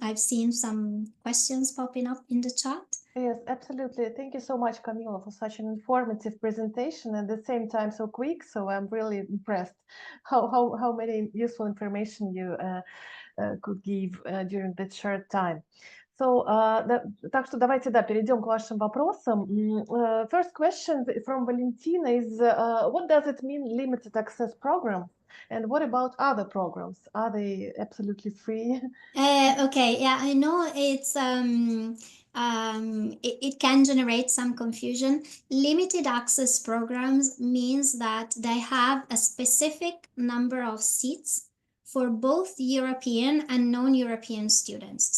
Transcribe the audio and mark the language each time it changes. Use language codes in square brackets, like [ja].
[en] I've seen some questions popping up in the chat. Yes, absolutely. Thank you so much, Camila, for such an informative presentation, and at the same time so quick. So I'm really impressed how many useful information you could give during that short time. [ru] So, так что давайте, перейдем к вашим вопросам. [en] First question from Valentina is, what does it mean limited access program? And what about other programs? Are they absolutely free? Okay, yeah, I know it's it can generate some confusion. Limited access programs means that they have a specific number of seats for both European and non-European students.